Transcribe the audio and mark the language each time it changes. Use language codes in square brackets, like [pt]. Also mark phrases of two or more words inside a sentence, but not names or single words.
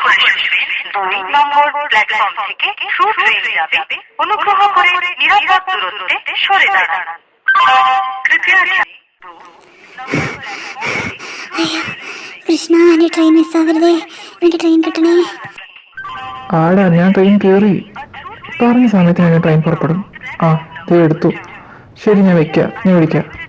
[bn] আসবেন 2 নম্বর প্ল্যাটফর্ম থেকে ট্রু ট্রেন যাবে। অনুগ্রহ করে নিরাপদ দূরত্বে সরে দাঁড়ান। [ml] കൃഷ്ണ, എന്റെ ട്രെയിൻ മിസ്സാവരുതേ. എനിക്ക് ട്രെയിൻ കിട്ടണേ. ആടാ, ഞാൻ ട്രെയിൻ കയറി. പറഞ്ഞ സമയത്ത് ഞാൻ ട്രെയിൻ പുറപ്പെടും. ആ, ഇത് എടുത്തു. ശരി, ഞാൻ വെക്കാം, ഞാൻ വിളിക്കാം.